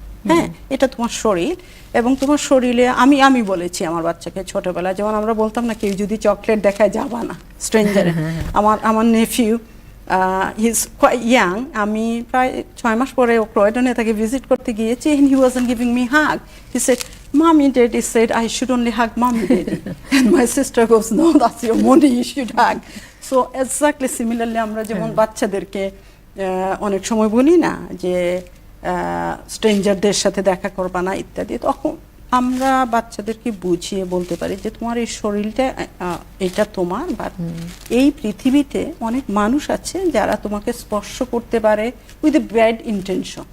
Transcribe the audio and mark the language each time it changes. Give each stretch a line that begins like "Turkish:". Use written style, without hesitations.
Bangla: হ্যাঁ, এটা তোমার শরীর, এবং তোমার শরীরে আমি বলেছি আমার বাচ্চাকে ছোটবেলায়, যেমন আমরা বলতাম না কেউ যদি চকলেট দেখায় যাবা না স্ট্রেঞ্জারে। আমার Nephew,
English: he is quite young,
Bangla: আমি প্রায় 6 মাস পরে ক্রয়ডনে তাকে ভিজিট করতে গিয়েছি,
English: and he wasn't giving me hug. He said, "Mommy, Daddy said I should only hug Mommy, Daddy." And my sister goes, "No, that's your money, you should hug." So exactly similarly
Bangla: আমরা যেমন বাচ্চাদেরকে অনেক সময় বলি না যে স্ট্রেঞ্জারদের সাথে দেখা করবা না ইত্যাদি, তখন আমরা বাচ্চাদেরকে বুঝিয়ে বলতে পারি যে তোমার এই শরীরটা এটা তোমার, বা এই পৃথিবীতে অনেক মানুষ আছে যারা তোমাকে স্পর্শ করতে পারে
English: With a bad intention.